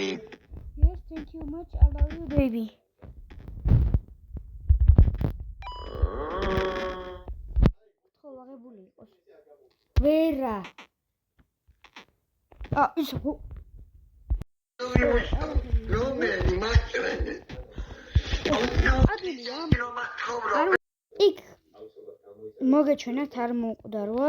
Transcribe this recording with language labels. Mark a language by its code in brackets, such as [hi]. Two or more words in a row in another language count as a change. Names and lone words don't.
[en] Yes, thank you much, I love you, baby. [ka] ხო აღებული იყოს. ვერა. ის ხო. იქ მოგეჩვენათ არ მოუკვდარ ვარ.